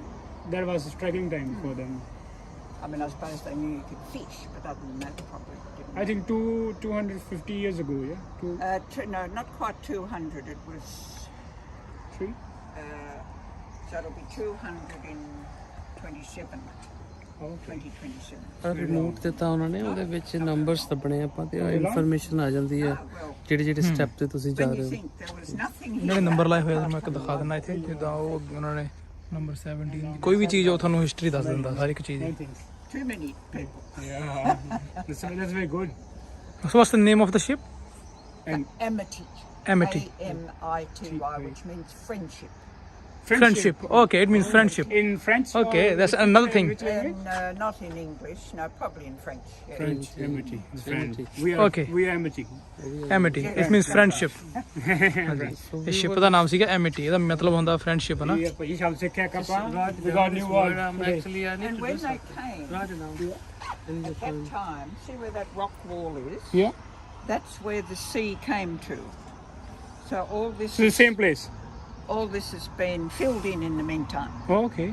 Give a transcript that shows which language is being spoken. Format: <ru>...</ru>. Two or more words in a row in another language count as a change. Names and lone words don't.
<en>That was a struggling time for them. I mean, I suppose they knew you could fish, but other than that, probably didn't. I think 250 years ago, yeah? No, not quite 200. It was Three? So it'll be 227. 2027.</en> <pa>ਰਿਮੋਟ ਦਿੱਤਾ ਉਹਨਾਂ ਨੇ, ਉਹਦੇ ਵਿੱਚ ਨੰਬਰਸ ਦੱਬਣੇ ਆਪਾਂ ਤੇ ਇਨਫੋਰਮੇਸ਼ਨ ਆ ਜਾਂਦੀ ਹੈ ਜਿਹੜੇ ਜਿਹੜੇ ਸਟੈਪ ਤੇ ਤੁਸੀਂ ਜਾ</pa> <en>When</en> <pa>ਰਹੇ</pa> <en>you</en> <pa>ਹੋ।</pa> <en>think there was nothing</en> <pa>ਜਿਹੜੇ</pa> <en>here,</en> <pa>ਨੰਬਰ ਲਾਏ ਹੋਏ ਆ ਮੈਂ ਇੱਕ ਦਿਖਾ ਦਿੰਦਾ ਇੱਥੇ, ਜਿੱਦਾਂ ਉਹ ਉਹਨਾਂ ਨੇ ਨੰਬਰ 17 ਕੋਈ ਵੀ ਚੀਜ਼ ਉਹ ਤੁਹਾਨੂੰ ਹਿਸਟਰੀ ਦੱਸ ਦਿੰਦਾ ਹਰ ਇੱਕ ਚੀਜ਼ ਦੀ।</pa> <en>things. too many people. Yeah, that's very good. So what's the name of the ship? Amity. Amity. Amity, which means friendship. Friendship. Okay, it means friendship. In French. Okay, or that's which- another thing. which language? And not in English, no, probably in French. Yeah. French. Amity. Friend. Amity. We are. Okay. We are amity. Amity. It means friendship.</en> <pa>ਹਾਂਜੀ ਇਹ ਸ਼ਿਪ ਦਾ ਨਾਮ ਸੀਗਾ Amity, ਇਹਦਾ ਮਤਲਬ ਹੁੰਦਾ friendship ਹੈ ਨਾ।</pa> <hi>ये ये शब्द से क्या कपड़ा?</hi> <en>Right We now, got this new word word. I'm today. actually I need And to do when they something. came, Right now. at that time, see where that rock wall is? Yeah. That's where the sea came to. So all this, So the same place. all this has been filled in the meantime. Oh, okay.</en>